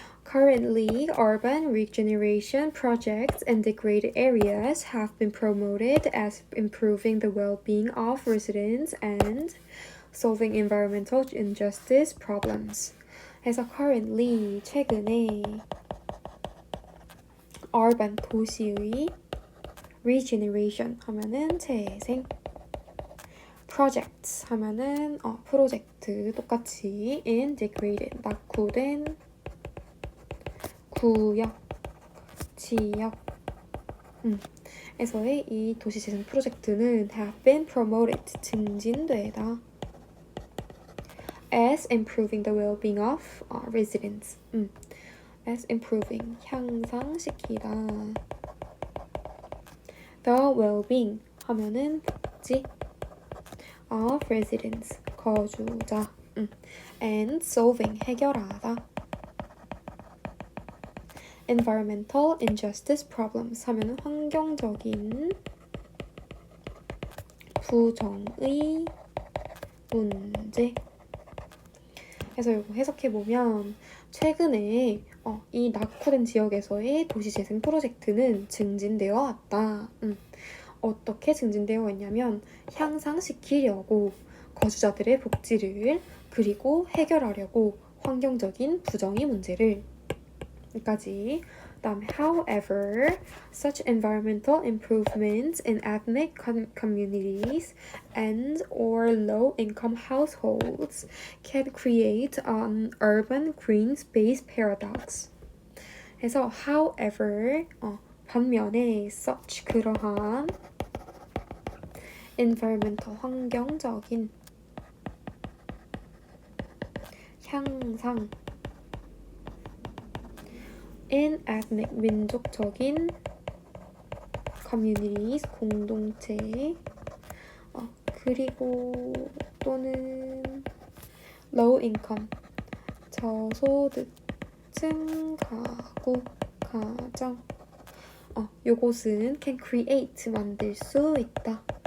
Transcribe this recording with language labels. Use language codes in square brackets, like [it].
[en] Currently, urban regeneration projects in degraded areas have been promoted as improving the well-being of residents and solving environmental injustice problems. [ko] 그래서 [en] currently, [ko] 최근에 [en] urban, [ko] 도시의 [en] regeneration [ko] 하면은 재생, projects 하면은 프로젝트 똑같이 [en] in degraded, [ko] 낙후된 구역, 지역 에서의 이 도시재생 프로젝트는 [en] have been promoted, [ko] 증진되다 [en] as improving the well-being of residents. as improving, [ko] 향상시키다. [en] the well-being [ko] 하면은 복지 [en] of residents, [ko] 거주자. [en] and solving, [ko] 해결하다. [en] environmental injustice problems [ko] 하면은 환경적인 부정의 문제. 그래서 이거 해석해보면 최근에 이 낙후된 지역에서의 도시재생 프로젝트는 증진되어 왔다. 어떻게 증진되어 왔냐면 향상시키려고 거주자들의 복지를 그리고 해결하려고 환경적인 부정의 문제를 까지. 다음에 [en] however, such environmental improvements in ethnic communities and or low-income households can create an urban green space paradox. [ko] 그래서 [en] however, [ko] 반면에 [en] such, [ko] 그러한 environmental, 환경적인 향상 [en] in ethnic, [ko] 민족적인 [en] communities, [ko] 공동체 그리고 또는 [en] low income, [ko] 저소득층 가구, 가정 요것은 [en] can create, [ko] 만들 수 있다.